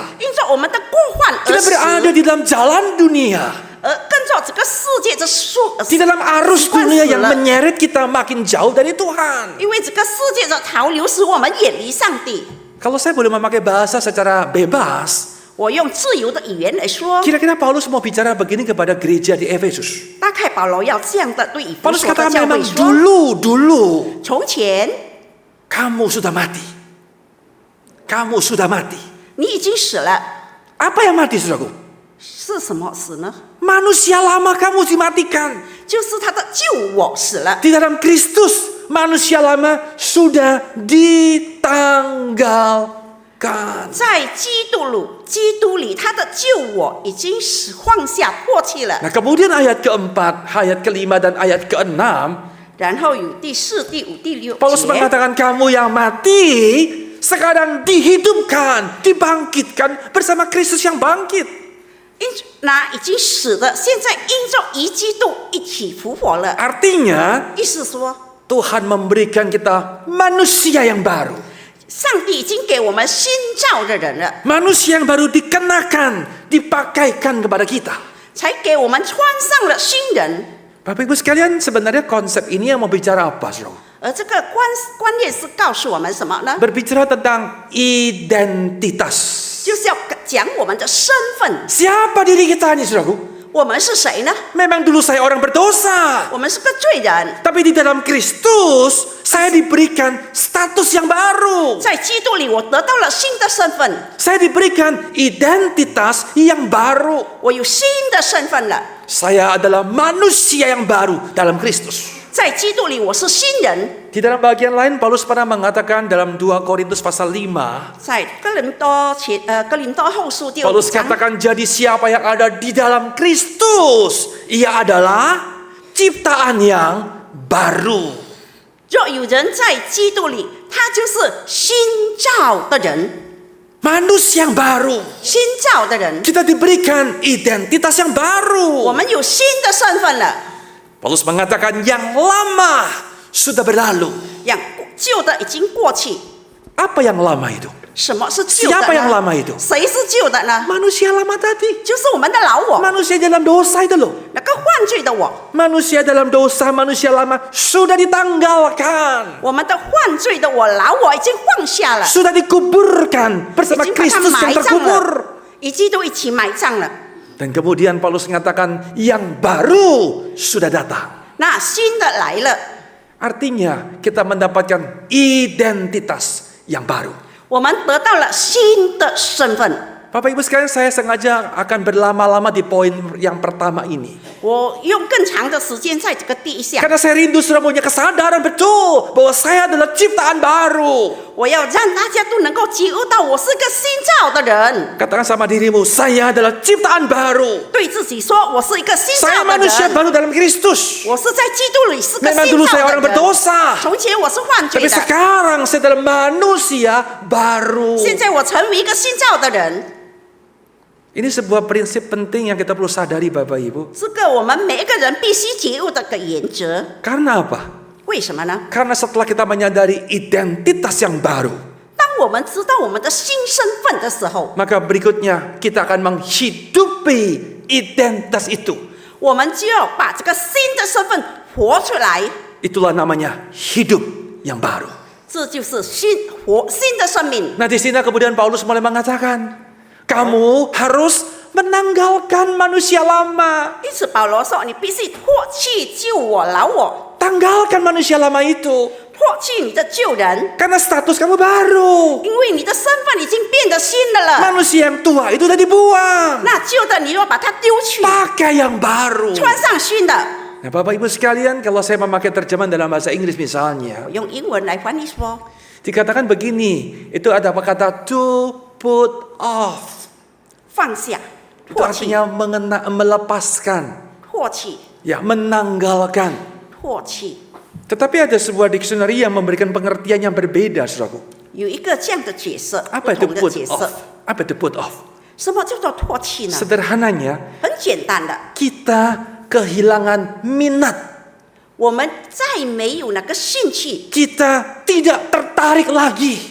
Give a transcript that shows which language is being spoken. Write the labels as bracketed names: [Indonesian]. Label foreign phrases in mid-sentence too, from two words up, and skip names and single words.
[Chinese] 因着我们的过犯而 [Indonesian] Kita [Chinese] 死， [Indonesian] berada di dalam jalan dunia. [Chinese] 而跟着这个世界的数， [Indonesian] Di dalam arus [Chinese] 习惯 [Indonesian] dunia [Chinese] 死 [Indonesian] yang [Chinese] 了。 [Indonesian] menyeret kita makin jauh dari Tuhan. [Chinese] 因为这个世界的潮流使我们远离上帝。 [Indonesian] Kalau saya boleh memakai bahasa secara bebas, [Chinese] 我用自由的语言来说， [Indonesian] kira-kira Paulus mau bicara begini kepada gereja di Efesus. [Chinese] 大概保罗要这样的对以弗 [Indonesian] Paulus [Chinese] 所的 [Indonesian] katakan [Chinese] 教 [Indonesian] memang [Chinese] 会说： [Indonesian] dulu [Chinese] 从前 [Indonesian] kamu sudah mati. Kamu sudah mati. [Chinese] 你已经死了， [Indonesian] Apa yang mati, saudaraku? [Chinese] 是什么死呢？ [Indonesian] Manusia lama kamu dimatikan. [Chinese] 就是他的旧我死了。 [Indonesian] Di dalam Kristus, manusia lama sudah ditanggalkan. [Chinese] 在基督里，他的旧我已经放下、唾弃了。 [Indonesian] Nah, kemudian ayat keempat, ayat kelima, dan ayat keenam, [Chinese] 然后有第四、第五、第六 [Indonesian] Paulus [Chinese] 节， [Indonesian] mengatakan kamu yang mati sekarang dihidupkan, dibangkitkan bersama Kristus yang bangkit. [Chinese] 那已经死的，现在因着与基督一起复活了。 [Indonesian] Artinya [Chinese] 意思说， [Indonesian] Tuhan memberikan kita manusia yang baru. [Chinese] 上帝已经给我们新造的人了， [Indonesian] Manusia yang baru dikenakan, dipakaikan kepada kita. [Chinese] 才给我们穿上了新人。 [Indonesian] Bapak Ibu sekalian, sebenarnya konsep ini yang mau bicara apa, saudara? [Chinese] 而这个观念是告诉我们什么呢？ [Indonesian] Berbicara tentang identitas. [Chinese] 就是要讲我们的身份， [Indonesian] Siapa diri kita ini, saudaraku? [Chinese] 我们是谁呢？ [Indonesian] Memang dulu saya orang berdosa. [Chinese] 我们是个罪人， [Indonesian] Tapi di dalam Kristus, saya diberikan status yang baru. [Chinese] 在基督里我得到了新的身份， [Indonesian] Saya diberikan identitas yang baru. [Chinese] 我有新的身份了。 [Indonesian] Saya adalah manusia yang baru dalam Kristus. [Chinese] 在基督里我是新人。 [Indonesian] Di dalam bagian lain, Paulus pernah mengatakan dalam 2 Korintus pasal 5, [Chinese] 在哥林多后书第5 [Indonesian] Paulus [Chinese] 章， [Indonesian] katakan, jadi siapa yang ada di dalam Kristus, ia adalah ciptaan yang baru. [Chinese] 若有人在基督里，他就是新造的人， [Indonesian] Manusia yang baru. [Chinese] 新造的人， [Indonesian] Kita diberikan identitas yang [Chinese] 我 [Indonesian] baru. [Chinese] 们有新的身份了。 [Indonesian] Paulus mengatakan yang lama sudah berlalu. [Chinese] yang 旧的已经过去。 [Indonesian] Apa yang lama itu? [Chinese] 什么是旧的 [Indonesian] Siapa yang [Chinese] 呢？ [Indonesian] lama itu? [Chinese] 谁是旧的呢？ [Indonesian] Manusia lama tadi. [Chinese] 就是我们的老我， [Indonesian] Manusia dalam dosa itu loh. [Chinese] 那个犯罪的我， [Indonesian] Manusia dalam dosa, manusia lama sudah ditanggalkan. [Chinese] 我们的犯罪的我老我已经放下了， [Indonesian] Sudah dikuburkan [Chinese] 已 [Indonesian] bersama [Chinese] 经把它 [Indonesian] Kristus [Chinese] 埋 [Indonesian] yang [Chinese] 葬 [Indonesian] terkubur. [Chinese] 了，与基督一起埋葬了。 [Indonesian] Dan kemudian Paulus mengatakan yang baru sudah datang. [Chinese] 那新的来了， [Indonesian] Artinya kita mendapatkan identitas yang baru. [Chinese] 我们得到了新的身份。 [Indonesian] Bapak Ibu sekalian, saya sengaja akan berlama-lama di poin yang pertama ini. [Chinese] 我用更长的时间在这个第一项， [Indonesian] Karena saya rindu sudah punya kesadaran betul bahwa saya adalah ciptaan baru. [Chinese] 我要让大家都能够觉悟到我是个新造的人， [Indonesian] Katakan sama dirimu, saya adalah ciptaan baru. [Chinese] 对自己说我是一个新 [Indonesian] Saya [Chinese] 造的 [Indonesian] manusia [Chinese] 人， [Indonesian] baru dalam Kristus. [Chinese] 我是在基督里是个 [Indonesian] Memang [Chinese] 新 [Indonesian] dulu [Chinese] 造 [Indonesian] saya orang [Chinese] 的人。 [Indonesian] berdosa. [Chinese] 从前我是犯罪 [Indonesian] Tapi [Chinese] 的， [Indonesian] sekarang saya adalah manusia baru. [Chinese] 现在我成为一个新造的人。 [Indonesian] Ini sebuah prinsip penting yang kita perlu sadari Bapak Ibu. [Chinese] 这个我们每一个人必须觉悟的个原则。 [Indonesian] Karena apa? [Chinese] 为什么呢？ [Indonesian] Karena setelah kita menyadari identitas yang baru, [Chinese] 当我们知道我们的新身份的时候， [Indonesian] maka berikutnya kita akan menghidupi identitas itu. [Chinese] 我们就要把这个新的身份活出来， [Indonesian] Itulah namanya hidup yang baru. [Chinese] 这就是新的生命。 [Indonesian] Nah di sini kemudian Paulus mulai mengatakan, kamu harus menanggalkan manusia lama. [Chinese] 因此保罗说：“你必须脱去旧我、老我， [Indonesian] Tanggalkan manusia lama itu. [Chinese] 脱去你的旧人， [Indonesian] Karena status kamu baru. [Chinese] 因为你的身份已经变得新的了。 [Indonesian] Manusia yang tua itu udah dibuang. [Chinese] 那旧的你要把它丢去， [Indonesian] Pakai yang baru. [Chinese] 穿上新的。” [Indonesian] Nah Bapak Ibu sekalian, kalau saya memakai terjemahan dalam bahasa Inggris misalnya, [Chinese] 我用英文来翻译说， [Indonesian] dikatakan begini, itu ada apa kata [English] to put off. [Chinese] 放下， [Indonesian] Itu [Chinese] 唾弃， [Indonesian] artinya melepaskan, [Chinese] 唾弃， [Indonesian] ya menanggalkan. [Chinese] 唾弃。 [Indonesian] Tetapi ada sebuah dictionary yang memberikan pengertian yang berbeda, saudaraku. [Chinese] 有一个这样的角色， [Indonesian] Apa [Chinese] 不 [Indonesian] itu [Chinese] 同的 [Indonesian] put [Chinese] 角 [Indonesian] off? [Chinese] 色。 [Indonesian] Apa itu [English] put off? [Chinese] 什么叫做唾弃呢？ [Indonesian] Sederhananya, [Chinese] 很简单的， [Indonesian] kita kehilangan minat. [Chinese] 我们再没有那个兴趣， [Indonesian] Kita tidak tertarik lagi.